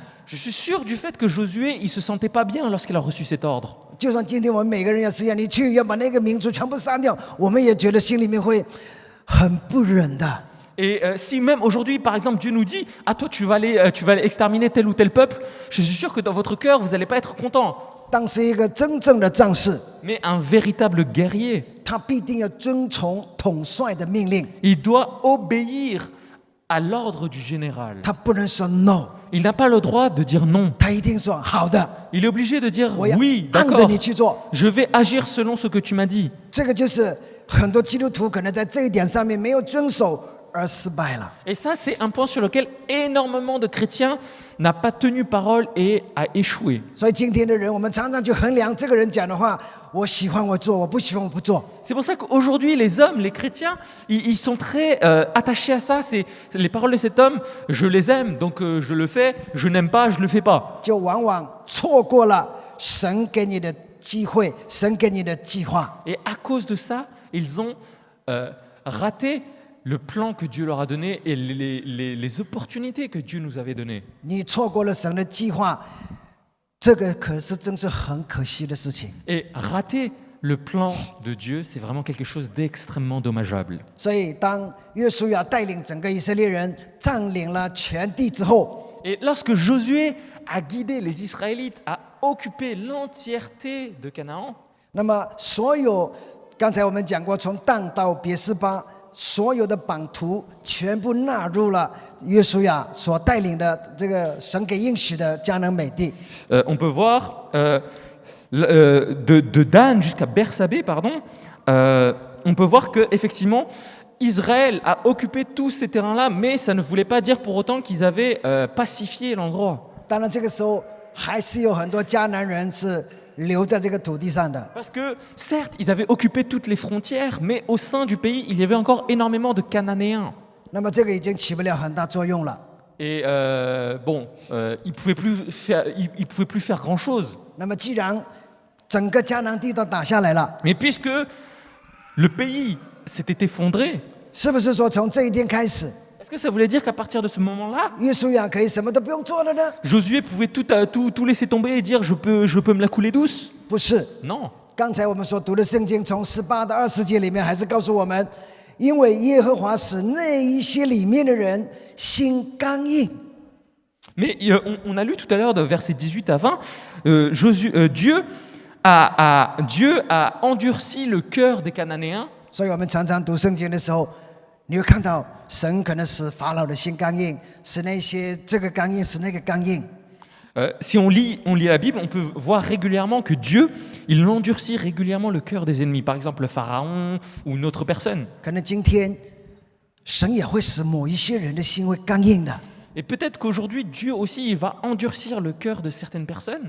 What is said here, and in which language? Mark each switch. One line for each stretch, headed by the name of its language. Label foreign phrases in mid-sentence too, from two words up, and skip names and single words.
French: Je suis sûr du fait que Josué, il se sentait pas bien lorsqu'il a reçu cet ordre.
Chinese: 就算今天我们每个人要实现，你去要把那个民族全部杀掉，我们也觉得心里面会很不忍的。
French: Et si même aujourd'hui, par exemple, Dieu nous dit « Ah, toi, tu vas aller exterminer tel ou tel peuple », je suis sûr que dans votre cœur, vous n'allez pas être content.
Chinese: 当时一个真正的战士，
French: Mais un véritable guerrier,
Chinese: 他必定要遵从统帅的命令，
French: il doit obéir à l'ordre du général.
Chinese: 他不能说 no，
French: Il n'a pas le droit de dire non.
Chinese: 他一定说好的，
French: Il est obligé de dire
Chinese: 我要
French: oui,
Chinese: 按着
French: d'accord,
Chinese: 你去做。
French: je vais agir selon ce que tu m'as dit.
Chinese: 这个就是很多基督徒可能在这一点上面没有遵守而失败了。
French: Et ça, c'est un point sur lequel énormément de chrétiens n'ont pas tenu parole et a échoué.
Chinese: 所以今天的人，我们常常去衡量这个人讲的话，我喜欢我做，我不喜欢我不做。
French: C'est pour ça qu'aujourd'hui, les hommes, les chrétiens, ils sont très attachés à ça. C'est les paroles de cet homme, je les aime, donc je le fais, je n'aime pas, je le fais pas.
Chinese: 就往往错过了神给你的机会，神给你的计划。
French: Et à cause de ça, ils ont raté le plan que Dieu leur a donné et les opportunités que Dieu nous avait données.
Chinese: 你错过了神的计划，这个可是真是很可惜的事情。
French: Et rater le plan de Dieu, c'est vraiment quelque chose d'extrêmement dommageable.
Chinese: 所以，当约书亚带领整个以色列人占领了全地之后，
French: Et lorsque Josué a guidé les Israélites à occuper l'entièreté de Canaan,
Chinese: 那么所有刚才我们讲过，从但到别是巴，所有的版图全部纳入了约书亚所带领的这个神给应许的迦南美地。
French: on peut voir de Dan jusqu'à Bersabée, pardon, on peut voir que effectivement Israël a occupé tous ces terrains-là, mais ça ne voulait pas dire pour autant qu'ils avaient pacifié l'endroit.
Chinese: 当然，这个时候还是有很多迦南人是留在这个土地上的。
French: Parce que certes, ils avaient occupé toutes les frontières, mais au sein du pays, il y avait encore énormément de Cananéens.
Chinese: 那么这个已经起不了很大作用了。
French: Et ils pouvaient plus faire grand-chose.
Chinese: 那么既然整个迦南地都打下来了，
French: Mais puisque le pays s'était effondré,
Chinese: 是不是说从这一天开始，
French: est-ce que ça voulait dire qu'à partir de ce moment-là,
Chinese: 约书亚可以什么都不用做了呢？
French: Josué pouvait tout laisser tomber et dire je peux me la couler douce?
Chinese: 不是。
French: Non.
Chinese: 刚才我们所读的圣经，从18到20节里面，还是告诉我们，因为耶和华使那一些里面的人心刚硬。
French: Mais on a lu tout à l'heure de versets 18 à 20, Dieu a endurci le cœur des Cananéens.
Chinese: 所以我们常常读圣经的时候，你会看到神可能使法老的心刚硬，使那些这个刚硬，使那个刚硬。
French: Si on lit la Bible, on peut voir régulièrement que Dieu, il endurcit régulièrement le cœur des ennemis. Par exemple, le Pharaon ou une autre personne.
Chinese: 可能今天神也会使某一些人的心会刚硬的。
French: Et peut-être qu'aujourd'hui, Dieu aussi, il va endurcir le cœur de certaines personnes.